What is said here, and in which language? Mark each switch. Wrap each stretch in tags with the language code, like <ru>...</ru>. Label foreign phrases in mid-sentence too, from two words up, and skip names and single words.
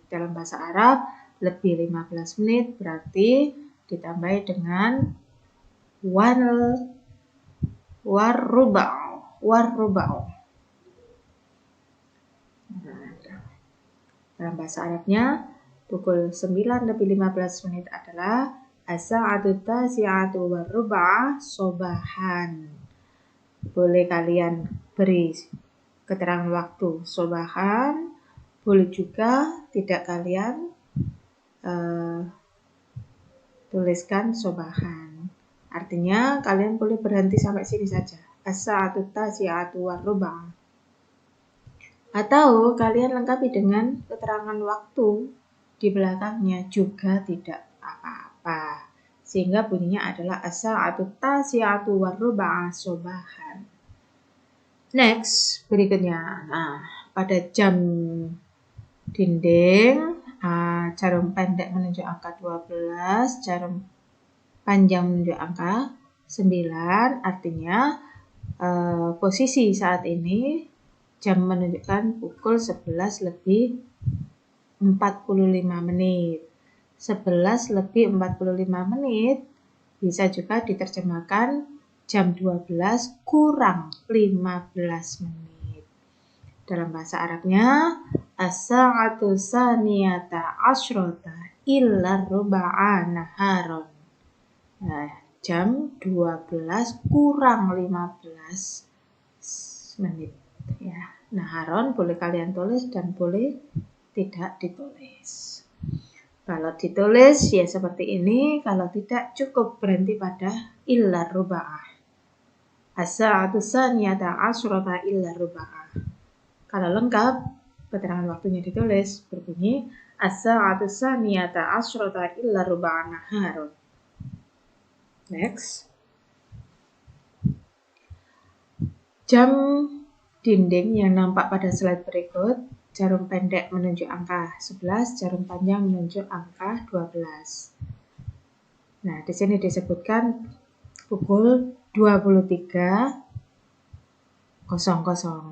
<id>Dalam bahasa Arab, lebih 15 menit berarti ditambahi dengan warruba'u. Dalam bahasa Arabnya, pukul 9:15 menit adalah</id> <ar>الساعة التاسعة والربع صباحا.</ar> <id>Boleh kalian beri keterangan waktu sobahan, boleh juga tidak kalian tuliskan sobahan. Artinya kalian boleh berhenti sampai sini saja.</id> <ar>الساعة التاسعة والربع.</ar> <id>Atau kalian lengkapi dengan keterangan waktu di belakangnya juga tidak apa-apa. Sehingga bunyinya adalah</id> <ar>الساعة التاسعة والربع صباحا.</ar> <id>Next, berikutnya. Nah, pada jam dinding, jarum pendek menunjuk angka 12, jarum panjang menunjuk angka 9. Artinya posisi saat ini jam menunjukkan pukul 11:45 menit. 11:45 menit bisa juga diterjemahkan jam 12 kurang 15 menit. Dalam bahasa Arabnya,</id> <ar>الساعة الثانية عشرة إلا ربعا نهارا.</ar> <id>Nah, jam 12 kurang 15 menit. Ya, naharon boleh kalian tulis dan boleh tidak ditulis. Kalau ditulis ya seperti ini, kalau tidak cukup berhenti pada</id> <ar>إلا ربعا. الساعة الثانية عشرة إلا ربعا.</ar> <id>Kalau lengkap, keterangan waktunya ditulis berbunyi</id> <ar>الساعة الثانية عشرة إلا ربعا نهارا.</ar> <id>Next. Jam dinding yang nampak pada slide berikut, jarum pendek menunjuk angka 11, jarum panjang menunjuk angka 12. Nah, di sini disebutkan pukul 23:00.</id>